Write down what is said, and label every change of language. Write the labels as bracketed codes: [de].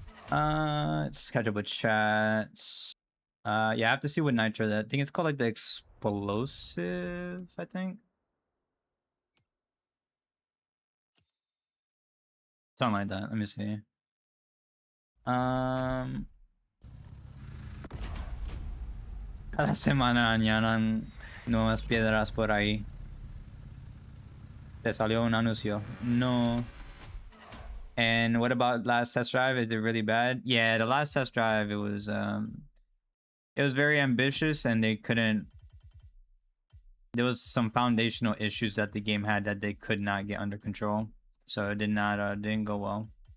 [en] Let's catch up with chats. Yeah, I have to see what nitro that. I think it's called like the explosive, I think. Something like that. Let me see. [es] Cada semana añadan nuevas piedras por ahí. Te salió un anuncio. No. [en] And what about last test drive? Is it really bad? Yeah, the last test drive, it was very ambitious, and they couldn't. There was some foundational issues that the game had that they could not get under control, so it didn't go well.